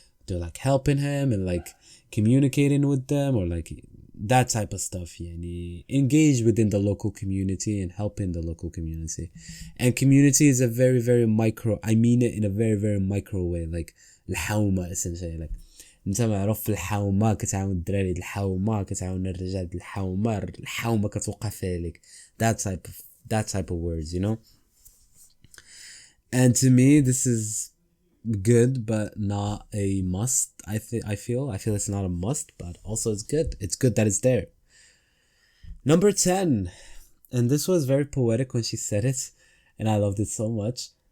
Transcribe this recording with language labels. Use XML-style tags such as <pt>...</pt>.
<en>They're like helping him and like communicating with them, or like that type of stuff. Yani engage within the local community and helping the local community. And community is a very, very micro, I mean it in a very, very micro way, like الحومة essentially.</en> <ar>Like انت معروف في الحومة كتعاون الدراري الحومة كتعاون الرجال الحومة كتوقف لك.</ar> <en>That type of words, you know. And to me this is good but not a must. I feel it's not a must, but also it's good. It's good that it's there. Number 10, and this was very poetic when she said it, and I loved it so much.</en>